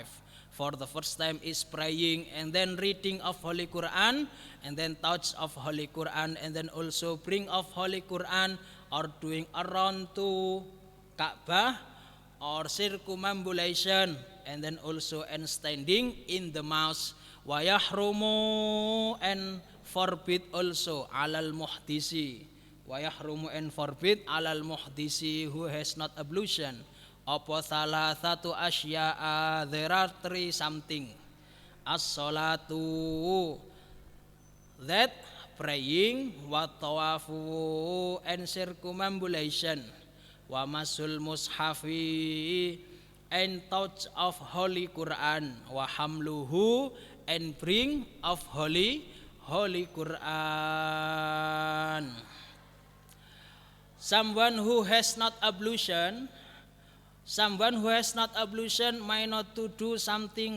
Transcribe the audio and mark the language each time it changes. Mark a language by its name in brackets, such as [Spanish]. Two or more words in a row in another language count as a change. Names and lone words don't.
[English] For the first time is praying, and then reading of Holy Quran, and then touch of Holy Quran, and then also bring of Holy Quran, or doing around to Ka'bah, or circumambulation, and then also and standing in the mosque. [Arabic] ويحرم, [English] and forbid also [Arabic] على المحدث. ويحرم, [English] and forbid [Arabic] على المحدث, [English] who has not ablution. [Indonesian] Apa salah satu asya'a, [English] there are 3 something. As-salatu, that praying, [Arabic] والطواف, [English] and circumambulation, [Arabic] ومس المصحف, [English] and touch of Holy Quran, [Arabic] وحمله, [English] and bring of Holy Quran. Someone who has not ablution may not to do something.